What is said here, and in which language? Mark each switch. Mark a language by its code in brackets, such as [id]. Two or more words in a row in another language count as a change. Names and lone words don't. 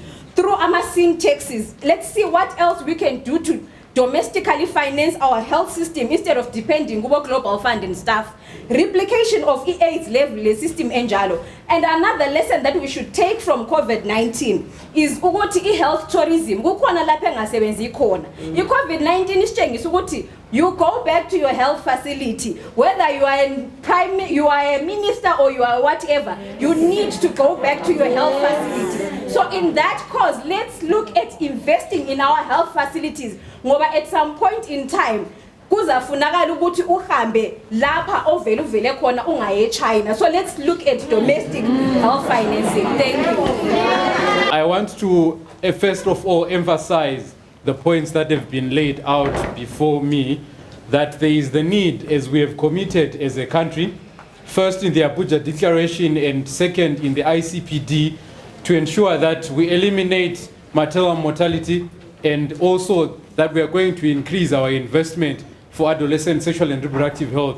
[en] Through amassing taxes, let's see what else we can do to domestically finance our health system instead of depending on global fund and stuff. Replication of AIDS level system enjalo. And another lesson that we should take from COVID-19 is ukuthi health tourism. [nd] Kukhona lapha engasebenzi khona. I-COVID-19 isitshengisa ukuthi [en] you go back to your health facility, whether you are a minister or you are whatever, you need to go back to your health facility. So in that cause, let's look at investing in our health facilities. Ngoba at some point in time, [nd] kuzafunakala ukuthi uhambe lapha ovele khona ungaye China. [en] So let's look at domestic health financing. Thank you. I want to first of all emphasize the points that have been laid out before me, that there is the need, as we have committed as a country, first in the Abuja Declaration and second in the ICPD, to ensure that we eliminate maternal mortality, and also that we are going to increase our investment for adolescent sexual and reproductive health.